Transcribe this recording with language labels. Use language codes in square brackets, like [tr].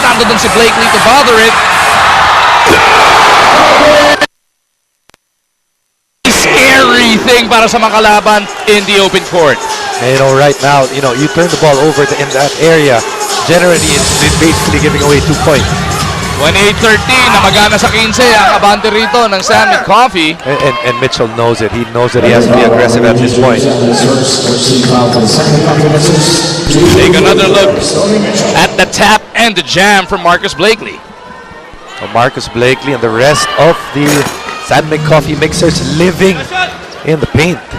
[tl] Nando dun si Blakely [en] to bother it. Scary thing [tl] para sa mga kalaban [en] in the open court. And, right now, you turn the ball over in that area. Generally, it's basically giving away 2 points. [tl] 28-13, namagana sa 15 ang abante rito ng SanMig Coffee. [en] And Mitchell knows it. He knows that he has to be aggressive at this point. Take another look at the tap and the jam from Marcus Blakely. So Marcus Blakely and the rest of the SanMig Coffee mixers living in the paint.